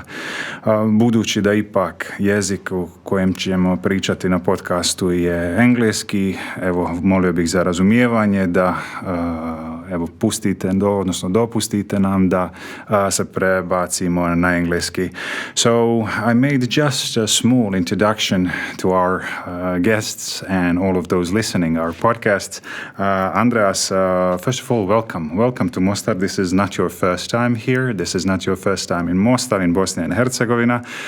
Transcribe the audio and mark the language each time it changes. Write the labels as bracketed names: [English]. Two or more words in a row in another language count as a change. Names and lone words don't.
[Bosnian] Budući da ipak jezik u kojem ćemo pričati na podcastu je engleski, evo, molio bih za razumijevanje da dopustite nam da se prebacimo na engleski. [English] So I made just a small introduction to our guests and all of those listening our podcasts. Andreas, first of all, welcome to Mostar. This is not your first time here. This is not your first time in Mostar, in Bosnia and Herzegovina.